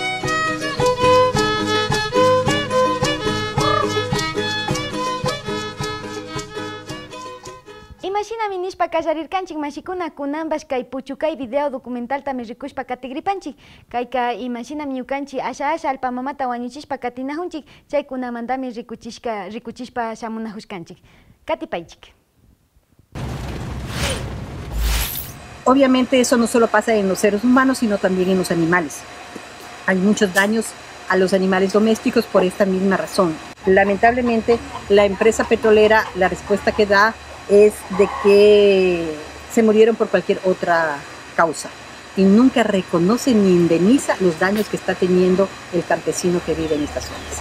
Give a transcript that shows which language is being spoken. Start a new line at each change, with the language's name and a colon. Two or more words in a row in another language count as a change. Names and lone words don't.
Quechua: Imashinami nishpa kallarirkanchik mashikuna kunanbash kay puchukay
Spanish: video documentaltami
Quechua: rikushpa katigripanchik kayka imashinami ñukanchik asha alpamamata wañuchishpa katinahunchik chay kunamantami rikuchishpa shamunahushkanchik katipaychik.
Spanish: Obviamente eso no solo pasa en los seres humanos, sino también en los animales. Hay muchos daños a los animales domésticos por esta misma razón. Lamentablemente, la empresa petrolera, la respuesta que da es de que se murieron por cualquier otra causa y nunca reconoce ni indemniza los daños que está teniendo el campesino que vive en estas zonas.